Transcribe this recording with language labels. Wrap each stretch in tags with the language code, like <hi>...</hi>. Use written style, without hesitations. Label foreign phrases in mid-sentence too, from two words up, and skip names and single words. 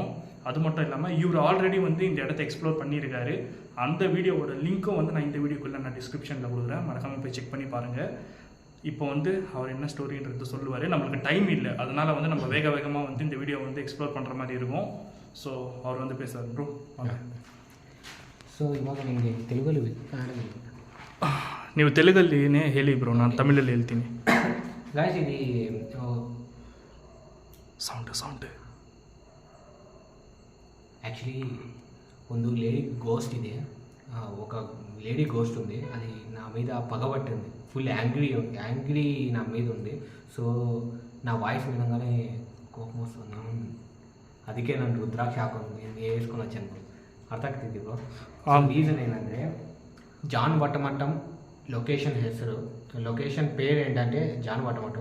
<ta>அது மட்டும் இல்லாமல் இவர் ஆல்ரெடி வந்து இந்த இடத்த எக்ஸ்ப்ளோர் பண்ணியிருக்காரு. அந்த வீடியோவோட லிங்க்கும் வந்து நான் இந்த வீடியோக்குள்ளே நான் டிஸ்கிரிப்ஷனில் கொடுக்குறேன். மறக்காமல் போய் செக் பண்ணி பாருங்கள். இப்போ வந்து அவர் என்ன ஸ்டோரின்றது சொல்லுவார். நம்மளுக்கு டைம் இல்லை, அதனால் வந்து நம்ம வேக வேகமாக வந்து இந்த வீடியோ வந்து எக்ஸ்ப்ளோர் பண்ணுற மாதிரி இருக்கும். ஸோ அவர் வந்து பேசுகிறார். ப்ரோ</ta> <kn>ಸೊ ಇವಾಗ ನಿಮಗೆ ತೆಲುಗಲ್ಲಿ ನೀವು ತೆಲುಗಲ್ಲಿನೇ ಹೇಳಿ ಬ್ರೋ, ನಾನು ತಮಿಳಲ್ಲಿ ಹೇಳ್ತೀನಿ. ಗಾಯ್ಸ್, ಇದು ಸೌಂಡ್ ಆ್ಯಕ್ಚುಲಿ ಒಂದು</kn> <en>lady ghost</en> <kn>ಇದೆ.</kn> <te>ఒక</te> <en>lady ghost</en> <te>ఉంది, అది నా మీద పగబట్టింది,</te> <en>full angry</en> <te>నా మీద ఉంది. సో నా వాయిస్ వినగానే కోపం వస్తుంది, అందుకే నన్ను రుద్రాక్ష వేసుకొని వచ్చాను. అర్థమవుతుంది బ్రో. రీజన్ ఏంటంటే జాన్ వట్టమట్టం లొకేషన్ పేరు ఏంటంటే జాన్ వట్టమట్టం.</te>